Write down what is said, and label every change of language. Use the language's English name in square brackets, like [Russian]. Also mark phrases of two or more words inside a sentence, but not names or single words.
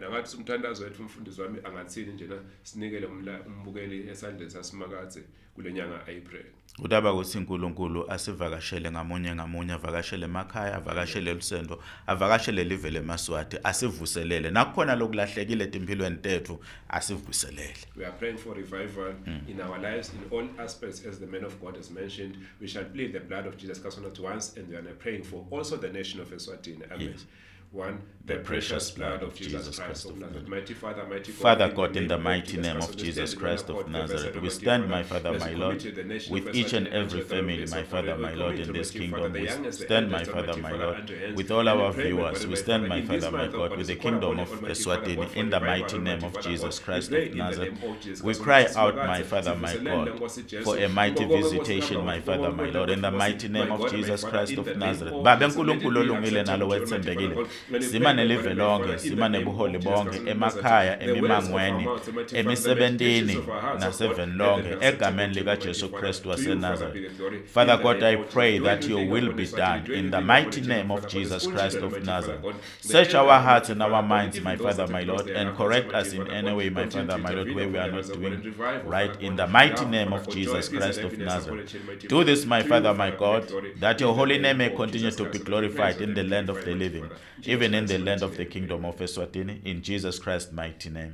[Swati] Angathi umthandazo wethu umfundisi wami angathini njena sinikele umbukeli esandleni saSimakade kulenyanga April. Udaba ukuthi uNkulunkulu asivakashele ngamunye avakashele emakhaya avakashele elusendo avakashele live leMaswati asivuselele nakukhona lokulahlekile empilweni tethu asivuselele. [English] We are praying for revival in our lives in all aspects as the man of God has mentioned. We shall plead the blood of Jesus Christ not once and we are praying for also the nation of Eswatini. Amen. Yes. One, the precious blood of Jesus Christ of Nazareth. Mighty Father, mighty God. Father God, in the mighty name of Jesus Christ of Nazareth, we stand, my Father, my Lord, with each and every family, my Father, my Lord, in this kingdom. We stand, my Father, my Lord, with all our viewers. We stand, my Father, my God, with the kingdom of Eswatini, in the mighty name of Jesus Christ of Nazareth. We cry out, my Father, my God, for a mighty visitation, my Father, my Lord, in the mighty name of Jesus Christ of Nazareth. [Swati] Baba uNkulunkulu olungile nalo wethembekile. Simane live lonke, simane buholi bonke, emakhaya, emimangweni, emisebentini, naseven lonke, egameni lika Jesu Kristu waseNazareth. [English] Father God, I pray that your will be done in the mighty name of Jesus Christ of Nazareth. Search our hearts and our minds, my Father, my Lord, and correct us in any way, my Father, my Lord, where we are not doing right, in the mighty name of Jesus Christ of Nazareth. Do this, my Father, my God, that your holy name may continue to be glorified in the land of the living, even in the land of the kingdom of Eswatini, in Jesus Christ's mighty name.